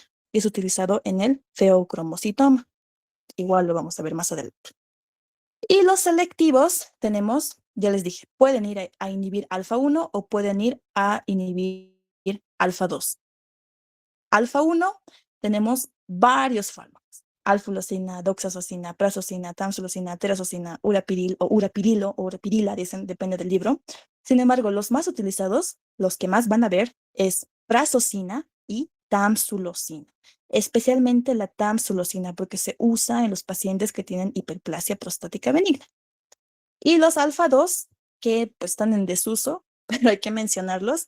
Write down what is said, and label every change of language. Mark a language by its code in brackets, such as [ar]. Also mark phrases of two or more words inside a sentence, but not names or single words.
[es] Es utilizado en el feocromocitoma. Igual lo vamos a ver más adelante. Y los selectivos tenemos, ya les dije, pueden ir a inhibir alfa 1 o pueden ir a inhibir alfa 2. Alfa 1 tenemos varios fármacos. Alfulosina, doxazosina, prazosina, tamsulosina, terazosina, urapiril o urapirilo o urapirila, dicen, depende del libro. Sin embargo, los más utilizados, los que más van a ver, es prazosina y tamsulosina. Especialmente la tamsulosina, porque se usa en los pacientes que tienen hiperplasia prostática benigna. Y los alfa 2, que pues están en desuso, pero hay que mencionarlos.